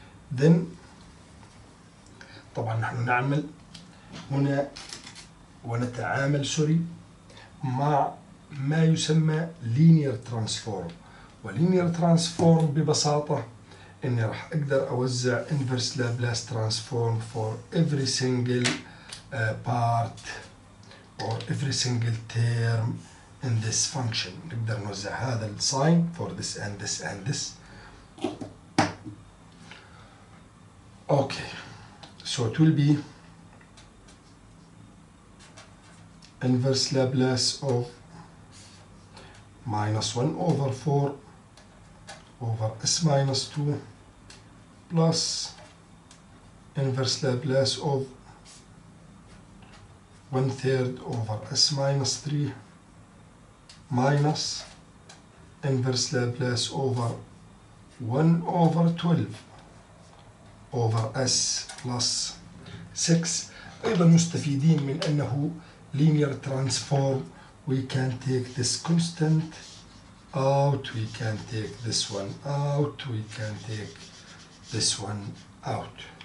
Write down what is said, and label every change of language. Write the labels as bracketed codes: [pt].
[ar] Then طبعا نحن نعمل هنا ونتعامل مع ما يسمى linear transform. ولينير transform ببساطة إني راح أقدر أوزع [en] inverse Laplace transform for every single part or every single term in this function. [ar] نقدر نوزع هذا الساين [en] for this and this and this. Okay, so it will be inverse Laplace of minus 1 over 4 over s minus 2 plus inverse Laplace of 1/3 over s minus 3 minus inverse Laplace over 1 over 12 over s plus 6. [ar] أيضا مستفيدين من أنه linear transform. [en] We can take this constant out, we can take this one out, we can take this one out.